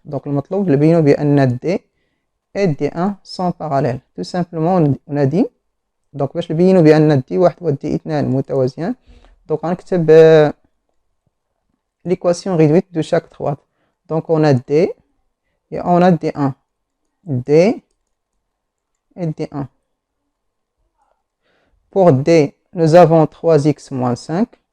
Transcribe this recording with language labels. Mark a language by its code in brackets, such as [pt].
[fr] Donc le [ar] مطلوب نبينوا بأن [fr] D et D1 sont parallèles. Tout simplement on a dit. [ar] Donc باش نبينوا بأن D1 و D2 متوازيان. [fr] Donc on كتب l'équation réduite de chaque droite. Donc on a D et on a D1. D et D1. Pour D, nous avons 3x moins 5.